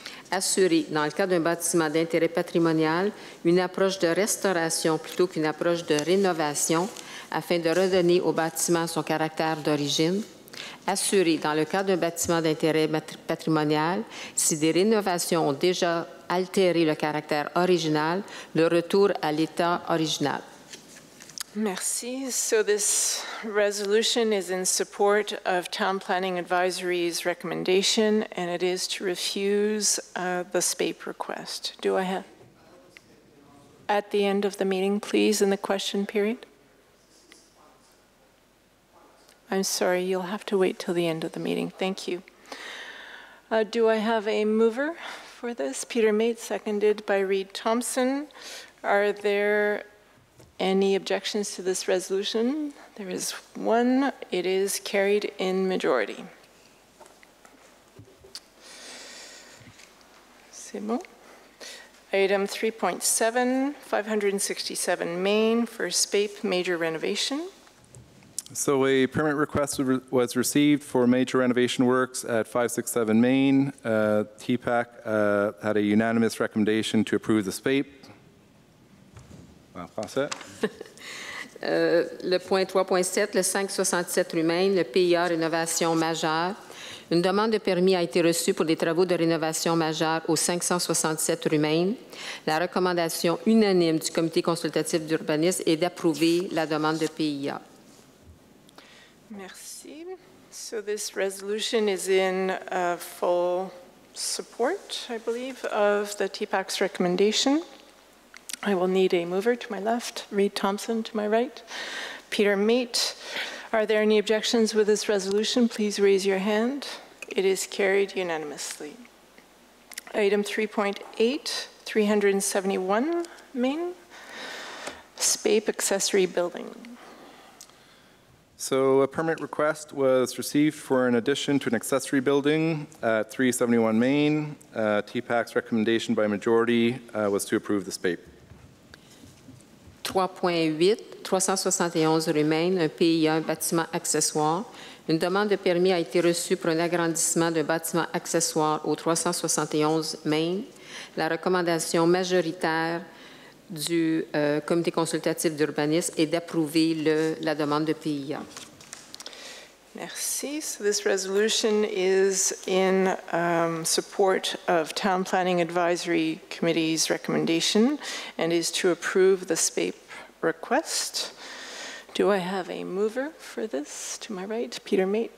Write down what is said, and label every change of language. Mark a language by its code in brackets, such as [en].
[fr] assurer, dans le cas d'un bâtiment d'intérêt patrimonial, une approche de restauration plutôt qu'une approche de rénovation afin de redonner au bâtiment son caractère d'origine, assurer, dans le cas d'un bâtiment d'intérêt patrimonial, si des rénovations ont déjà altéré le caractère original, le retour à l'état original. Merci. [en] So this resolution is in support of Town Planning Advisory's recommendation, and it is to refuse the SPAPE request. Do I have? At the end of the meeting, please, in the question period. I'm sorry, you'll have to wait till the end of the meeting. Thank you. Do I have a mover for this? Peter Mate, seconded by Reed Thompson. Are there any objections to this resolution? There is one. It is carried in majority. [fr] C'est bon. [en] Item 3.7, 567 Main for SPAPE major renovation. So a permit request was received for major renovation works at 567 Main. TPAC had a unanimous recommendation to approve the SPAPE. [fr] Le point 3.7, le 567 rue Maine, le PIA rénovation majeure. Une demande de permis a été reçue pour des travaux de rénovation majeure au 567 rue Maine. La recommandation unanime du comité consultatif d'urbanisme est d'approuver la demande de PIA. Merci. [en] So this resolution is in full support, I believe, of the TPAC's recommendation. I will need a mover to my left, Reed Thompson to my right, Peter Mate. Are there any objections with this resolution? Please raise your hand. It is carried unanimously. Item 3.8, 371 Main, SPAPE accessory building. So a permit request was received for an addition to an accessory building at 371 Main. TPAC's recommendation by majority was to approve the SPAPE. [fr] 3.8, 371 rue Maine, un PIA, un bâtiment accessoire. Une demande de permis a été reçue pour un agrandissement d'un bâtiment accessoire au 371 Maine. La recommandation majoritaire du comité consultatif d'urbanisme est d'approuver la demande de PIA. Merci. [en] So this resolution is in support of Town Planning Advisory Committee's recommendation and is to approve the SPAPE request. Do I have a mover for this? To my right, Peter Mate.